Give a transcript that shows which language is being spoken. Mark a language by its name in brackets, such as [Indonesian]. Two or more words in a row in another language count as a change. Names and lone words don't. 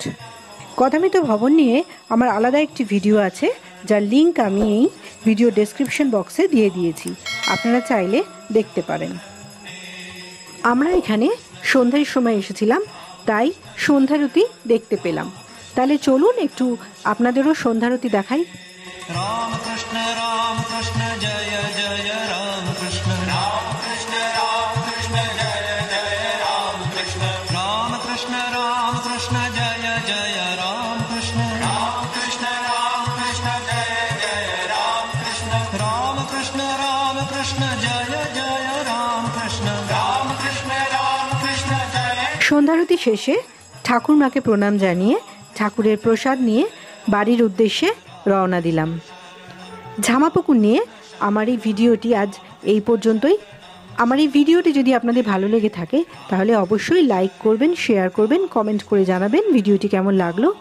[Bangla] কথামৃত ভবন নিয়ে আমার আলাদা একটি ভিডিও আছে, যার লিঙ্ক আমি এই [English] video description [Bangla] বক্সে দিয়ে দিয়েছি, আপনারা চাইলে দেখতে পারেন। আমরা এখানে সন্ধ্যার সময় এসেছিলাম, তাই সন্ধ্যারতি দেখতে পেলাম। তাহলে চলুন একটু আপনাদেরও সন্ধ্যারতি দেখাই। [Sanskrit] रामकृष्ण रामकृष्ण जय जय रामकृष्ण रामकृष्ण रामकृष्ण जय जय रामकृष्ण रामकृष्ण रामकृष्ण जय जय रामकृष्ण रामकृष्ण रामकृष्ण जय जय रामकृष्ण रामकृष्ण रामकृष्ण जय जय रामकृष्ण रामकृष्ण रामकृष्ण जय। [Bangla] সন্ধ্যারতি শেষে ঠাকুরমাকে প্রণাম জানিয়ে ঠাকুরের প্রসাদ নিয়ে বাড়ির উদ্দেশ্যে রওনা দিলাম। ঝামাপুকুর নিয়ে আমার এই ভিডিওটি আজ এই পর্যন্তই। আমার এই ভিডিওটি যদি আপনাদের ভালো লেগে থাকে তাহলে অবশ্যই লাইক করবেন, শেয়ার করবেন, কমেন্ট করে জানাবেন ভিডিওটি কেমন লাগলো।